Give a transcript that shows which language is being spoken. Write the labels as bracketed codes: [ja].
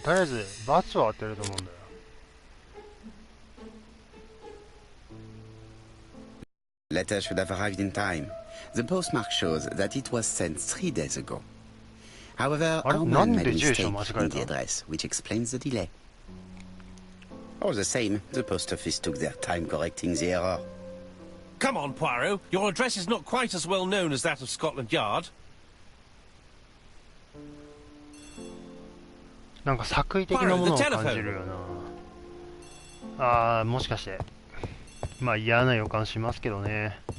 [ja] とりあえず罰を当てると思うんだよ。 [en] letter should have arrived in time. The postmark shows that it was sent 3 days ago. However, our man made a mistake in the address, which explains the delay. All the same, the post office took their time correcting the error. Come on, Poirot. Your address is not quite as well known as that of Scotland Yard. [ja] なんか作為的なものを感じるよな。もしかして。まあ嫌な予感しますけどね。